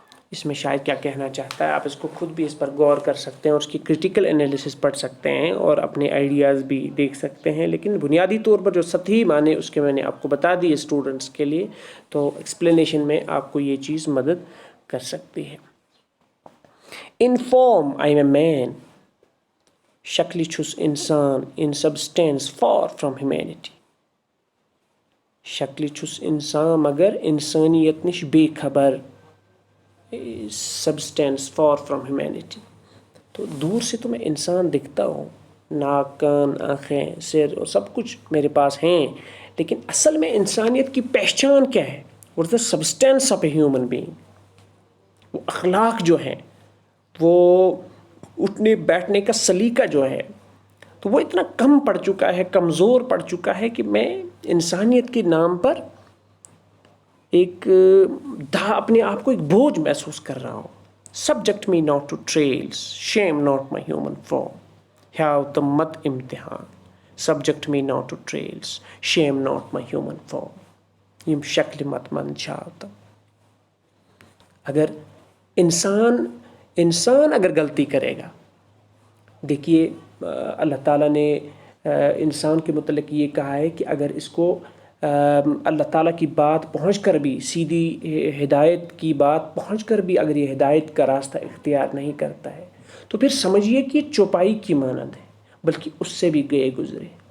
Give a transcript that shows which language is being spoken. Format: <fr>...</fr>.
<ur>اس میں شاعر کیا کہنا چاہتا ہے، آپ اس کو خود بھی اس پر غور کر سکتے ہیں اور اس کی کرٹیکل انالیسس پڑھ سکتے ہیں اور اپنے آئیڈیاز بھی دیکھ سکتے ہیں. لیکن بنیادی طور پر جو سطحی معنی اس کے میں نے آپ کو بتا دی اسٹوڈنٹس کے لیے، تو ایکسپلینیشن میں آپ کو یہ چیز مدد کر سکتی ہے.</ur> <en>In form I am a man,</en> <ks>شکلی چھس انسان,</ks> <en>in substance far from humanity.</en> <ks>شکلی چھس انسان مگر انسانیت نش بے خبر,</ks> <en>substance far from humanity.</en> <ur>تو دور سے تو میں انسان دکھتا ہوں, ناک, کان, آنکھیں, سر اور سب کچھ میرے پاس ہیں, لیکن اصل میں انسانیت کی پہچان کیا ہے؟</ur> <en>What is the substance of a human being?</en> <ur>وہ اخلاق جو ہیں, وہ اٹھنے بیٹھنے کا سلیقہ جو ہے, تو وہ اتنا کم پڑ چکا ہے, کمزور پڑ چکا ہے کہ میں انسانیت کے نام پر ایک اپنے آپ کو ایک بوجھ محسوس کر رہا ہوں.</ur> <en>Subject me not to trails, shame not my human form.</en> <ks>have the mat imtihan,</ks> <en>subject me not to trails, shame not my human form.</en> <ks>یم شکل مت من چھاوتا.</ks> <ur>اگر انسان اگر غلطی کرے گا، دیکھیے اللہ تعالیٰ نے انسان کے متعلق یہ کہا ہے کہ اگر اس کو اللہ تعالیٰ کی بات پہنچ کر بھی، سیدھی ہدایت کی بات پہنچ کر بھی اگر یہ ہدایت کا راستہ اختیار نہیں کرتا ہے تو پھر سمجھیے کہ یہ چوپائی کی مانند ہے، بلکہ اس سے بھی گئے گزرے.</ur>